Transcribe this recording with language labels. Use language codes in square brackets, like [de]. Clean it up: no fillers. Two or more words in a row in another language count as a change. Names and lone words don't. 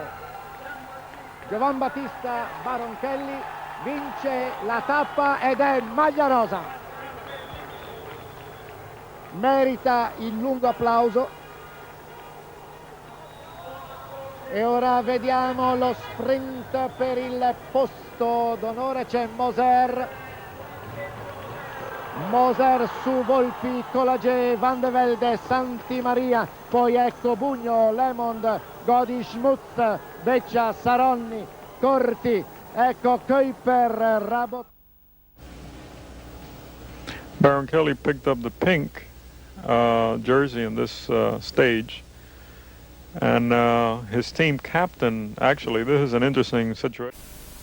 [it] Giovan Battista Baronchelli vince la tappa ed è maglia rosa. Merita il lungo applauso. E ora vediamo lo sprint per il posto d'onore, c'è Moser su Volpi, Colagé, Van de Velde, Santi Maria, poi ecco Bugno, Lemond, Godi, Schmutz, Beccia, Saronni, Corti, ecco Kuiper, Rabot. [en] Baronchelli picked up the pink jersey in this stage. And his team captain, actually, this is an interesting situation.